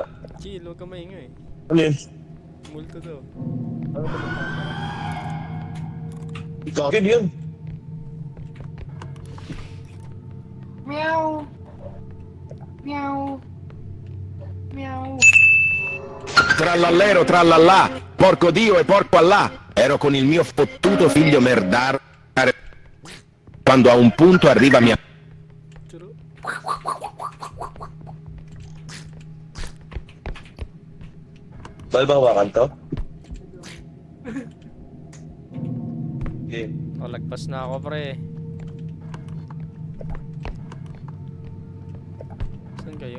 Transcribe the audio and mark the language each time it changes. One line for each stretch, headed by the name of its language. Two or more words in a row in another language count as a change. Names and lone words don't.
Filipino: Chill, huwag ka maingay. Ano yun? Multo daw. Kakid yun. Meow. Meow. Meow.
Italian: Trallallero, trallallà, porco Dio e porco Allah. Ero con il mio fottuto figlio merdar. Quando a un punto arriva mia...
Filipino: Churo. Bal ba hawakan to? Game. O, lagpas na ako, pre. Saan kayo?